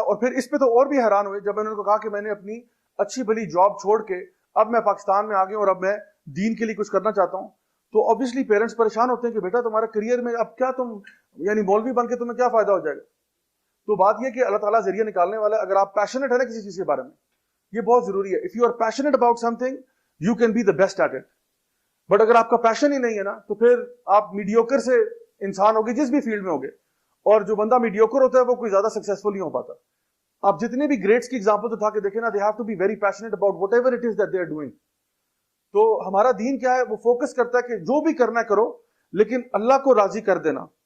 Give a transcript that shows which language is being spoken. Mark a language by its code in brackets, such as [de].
[ur] اور پھر اس پہ تو اور بھی حیران ہوئے جب میں نے ان کو کہا کہ میں نے اپنی اچھی بھلی جاب چھوڑ کے اب میں پاکستان میں آ گیا اور اب میں دین کے لیے کچھ کرنا چاہتا ہوں. تو obviously پیرنٹس پریشان ہوتے ہیں کہ بیٹا تمہارے کریئر میں اب کیا تم یعنی مولوی بن کے تمہیں کیا فائدہ ہو جائے گا. تو بات یہ کہ اللہ تعالیٰ ذریعہ نکالنے والا ہے. اگر آپ پیشنیٹ ہے نا کسی چیز کے بارے میں, یہ بہت ضروری ہے. [en] If you are passionate about something you can be the best at it. [ur] But اگر آپ کا پیشن ہی نہیں ہے نا تو پھر آپ میڈیوکر سے انسان ہوگے جس بھی فیلڈ میں ہوگے. اور جو بندہ میڈیوکر ہوتا ہے وہ کوئی زیادہ سکسیسفل نہیں ہو پاتا. آپ جتنے بھی گریڈس کی ایگزامپل اٹھا کے دیکھیں نا, [en] They have to be very passionate about whatever it is that they are doing. [ur] تو ہمارا دین کیا ہے, وہ فوکس کرتا ہے کہ جو بھی کرنا ہے کرو لیکن اللہ کو راضی کر دینا.